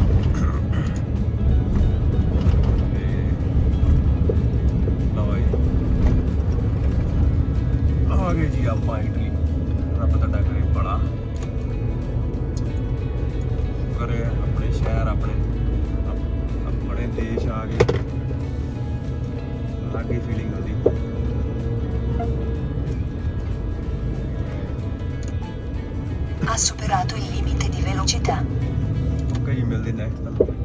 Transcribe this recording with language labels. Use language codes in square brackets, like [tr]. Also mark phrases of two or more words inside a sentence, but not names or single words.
[pa] ਆ ਗਏ ਜੀ ਆਪਾਂ ਇਟਲੀ ਰੱਬ ਤੁਹਾਡਾ ਕਰੇ ਬੜਾ ਕਰੇ ਆਪਣੇ ਸ਼ਹਿਰ ਆਪਣੇ ਦੇਸ਼ ਆ ਗਏ ਅੱਗੇ ਫੀਲਿੰਗ ਆਉਂਦੀ [it] Ha superato il limite di velocità. [pa] ਓਕੇ ਜੀ ਮਿਲਦੇ ਨੈਕਸਟ